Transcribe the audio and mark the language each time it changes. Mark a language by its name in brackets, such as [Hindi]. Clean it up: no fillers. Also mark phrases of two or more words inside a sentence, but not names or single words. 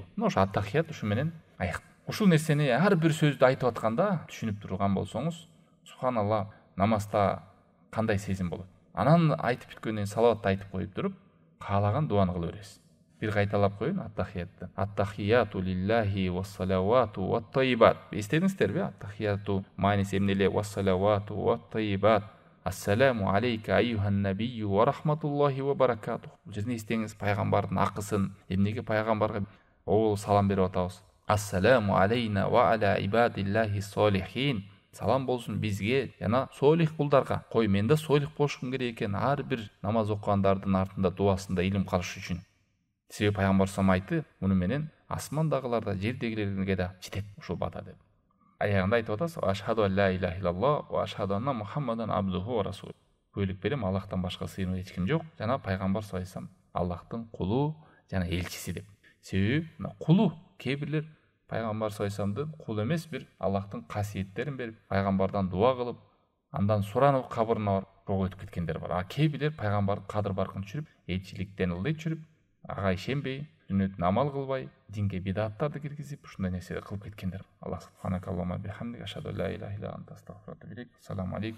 [Kyrgyz] Ошо аттахият ушу менен аяк. Ушул нерсени ар бир сөздү айтып атканда түшүнүп турган болсоңуз, субханалла, намазда кандай сезим болот. Анан айтып бүткөндөн кийин салаватты айтып коюп туруп, каалаган дуаны кыла бересиз. Бир кайталап коеюн аттахиятты. [Arabic] التحيات لله والصلوات والطيبات. [Kyrgyz] Эстедиңиздерби? Аттахияту мааниси эмне эле? [Arabic] والصلوات والطيبات. السلام عليك أيها النبي و رحمة الله و بركاته. [Kyrgyz] Бул жерде эстеңиз пайгамбардын акысын, эмнеге пайгамбарга салам берип атабыз? [Arabic] السلام علينا و على عباد الله الصالحين. [Kyrgyz] Салам болсун бизге жана солих кулдарга. Кой, мен да солих болушум керек экен, ар бир намаз окугандардын артында дуасында илим калыш үчүн. Себеби пайгамбар салам айтты, муну менен асмандагылар да жердегилерге да жетет ушул бата деп. Аягында айтып атасыз, [Arabic] أشهد أن لا إله إلا الله و أشهد أن محمدا عبده و رسول. [Kyrgyz] күбөлүк берем, Аллахтан башка сыйынуу эч ким жок. Жана пайгамбар [Arabic] صلى الله عليه وسلم [Kyrgyz] Аллахтын кулу жана элчиси деп. Себеби кулу кээ бирлер пайгамбар [Arabic] صلى الله عليه وسلم [Kyrgyz] кул эмес, бир Аллахтын касиеттерин берип, пайгамбардан дуа кылып, андан суранып кабырына барып роо өтүп кеткендер бар. А кээ бирлер пайгамбардын кадыр баркын түшүрүп, элчиликтен ылдый түшүрүп, ага ишенбей, сүннөтүн амал кылбай, динге бидаттарды киргизип, ушундай нерселер кылып кеткендер. [Arabic] الله سبحانك اللهم بحمدك أشهد لا إله إلا أنت أستغفرك و أتوب إليك. السلام عليكم.